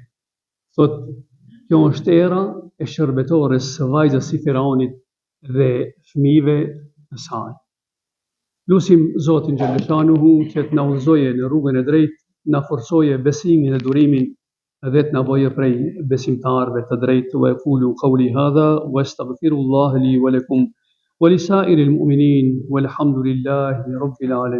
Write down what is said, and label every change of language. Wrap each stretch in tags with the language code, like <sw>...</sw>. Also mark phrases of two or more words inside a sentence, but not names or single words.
<sq>Thot, kjo është era e shërbetores së vajzës së faraonit dhe fëmijëve të saj. Lusim Zotin Gjellëshanuhu që të na udhëzojë në rrugën e drejtë, na forcoje besimin dhe durimin dhe të na bëjë prej besimtarëve të drejtë.</sq> <ar>وأقول قولي هذا وأستغفر الله لي ولكم ولسائر المؤمنين والحمد لله رب العالمين.</ar>